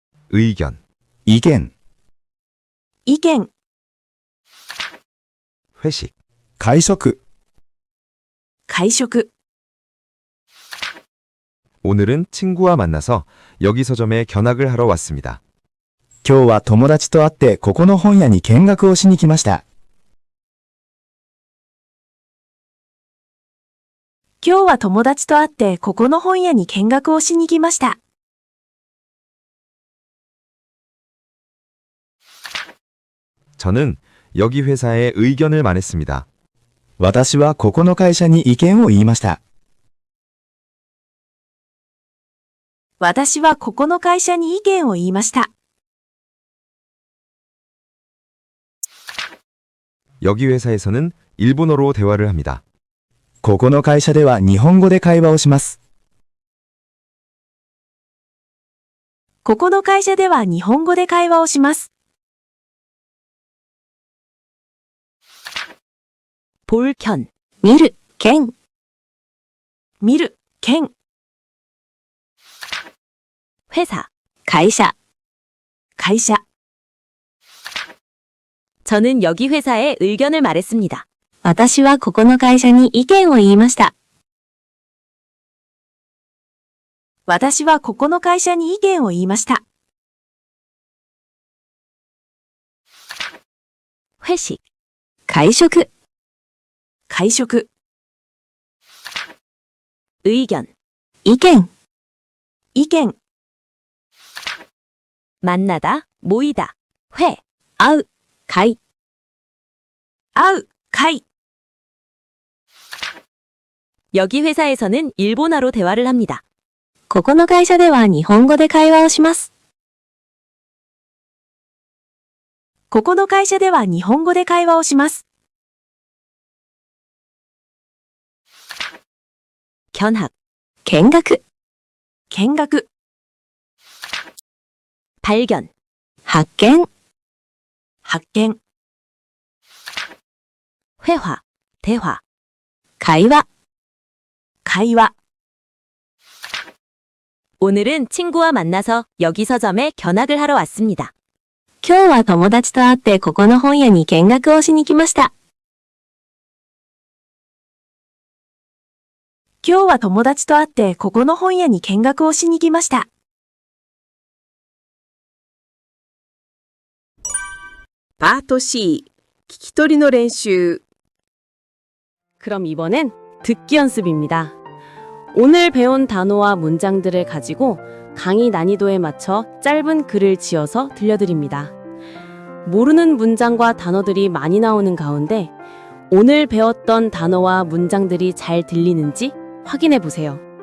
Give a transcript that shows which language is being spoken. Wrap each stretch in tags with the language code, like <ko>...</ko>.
<ko>의견、意見、</ko> <ja>意見、</ja> <ko>회식、会食。</ko> <ja>会食。</ja> <ko>오늘은 친구와 만나서 여기 서점에 견학을 하러 왔습니다.</ko> <ja>今日は友達と会ってここの本屋に見学をしに来ました。今日は友達と会ってここの本屋に見学をしに来ました。</ja> <ko>저는 여기 회사에 의견을 말했습니다.</ko> <ja>私はここの会社に意見を言いました。私はここの会社に意見を言いました。</ja> <ko>여기 회사에서는 일본어로 대화를 합니다.</ko> <ja>ここの会社では日本語で会話をします。ここの会社では日本語で会話をします。</ja> <ko>볼견,</ko> <ja>見る、見、見る、見、</ja> <ko>회사.</ko> <ja>会社。会社。</ja> <ko>저는 여기 회사에 의견을 말했습니다.</ko> <ja>私はここの会社に意見を言いました。私はここの会社に意見を言いました。</ja> <ko>회식,</ko> <ja>会食。会食。</ja> <ko>의견,</ko> <ja>意見。意見。</ja> <ko>만나다, 모이다, 회.</ko> <ja>会う、会。会う、会。</ja> <ko>여기 회사에서는 일본어로 대화를 합니다.</ko> <ja>ここの会社では日本語で会話をします。ここの会社では日本語で会話をします。</ja> <ko>견학,</ko> <ja>見学。見学。</ja> <ko>발견,</ko> <ja>発見、発見、</ja> <ko>회화, 대화.</ko> <ja>会話。会話。</ja> <ko>오늘은 친구와 만나서 여기 서점에 견학을 하러 왔습니다.</ko> <ja>今日は友達と会ってここの本屋に見学をしに来ました。今日は友達と会ってここの本屋に見学をしに来ました。 파트 C、聞き取りの練習。</ja> <ko>그럼 이번엔 듣기 연습입니다. 오늘 배운 단어와 문장들을 가지고 강의 난이도에 맞춰 짧은 글을 지어서 들려드립니다. 모르는 문장과 단어들이 많이 나오는 가운데 오늘 배웠던 단어와 문장들이 잘 들리는지 확인해 보세요.</ko>